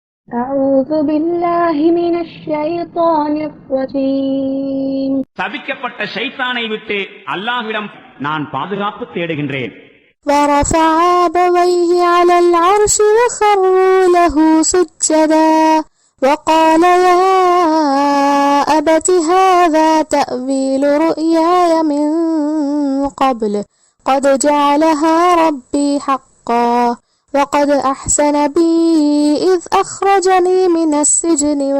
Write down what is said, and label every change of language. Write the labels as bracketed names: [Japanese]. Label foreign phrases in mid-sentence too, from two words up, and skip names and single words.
[Arabic] أعوذ بالله من الشيطان الرجيم. [Tamil] சபிக்கப்பட்ட ஷைத்தானை விட்டு அல்லாஹ்விடம் நான் பாதுகாப்பு தேடுகின்றேன். [Arabic] ورفع أبويه على العرش وخروا له سجدا وقال يا أبت هذا تأويل رؤياي من قبل قد جعلها ربي حقا وقد أحسن بي إذ أخرجني من السجن